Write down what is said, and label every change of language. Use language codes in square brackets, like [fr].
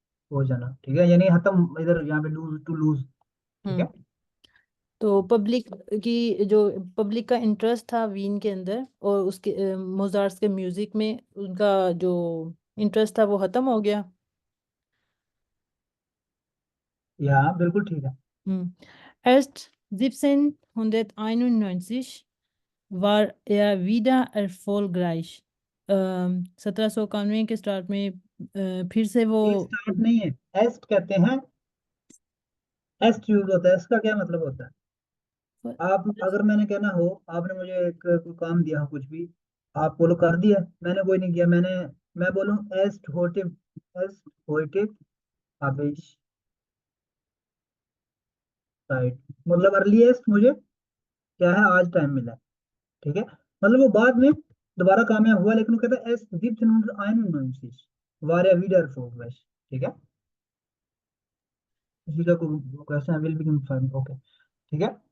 [hi] हो जाना, ठीक है, यानी खत्म, इधर यहाँ पे लूज टू लूज, ठीक है। तो पब्लिक की जो पब्लिक का इंटरेस्ट था वीन के अंदर, और उसके मोजार्ट्स के म्यूजिक में उनका जो इंटरेस्ट था वो खत्म हो गया। यहाँ बिल्कुल ठीक है। [de] Erst 1791 war er wieder erfolgreich। [hi] 1791 के स्टार्ट में फिर से वो। ये स्टार्ट नहीं है, एस्ट कहते हैं, एस्ट यूज होता है, इसका क्या मतलब होता है? For- आप अगर मैंने कहना हो, आपने मुझे एक कोई काम दिया हो कुछ भी, आप बोलो कर दिया, मैंने कोई नहीं किया, मैं बोलूँ एस्ट होटिव, एस्ट होटिव आपेश राइट, मतलब अर्लीस्ट मुझे क्या है आज टाइम मिला है, ठीक है, मतलब वो बाद में दोबारा कामयाब हुआ, लेकिन वो कहता है एस 1791 वारे वीडर फोगस, ठीक है, इसी का question will be confirm, okay, ठीक है।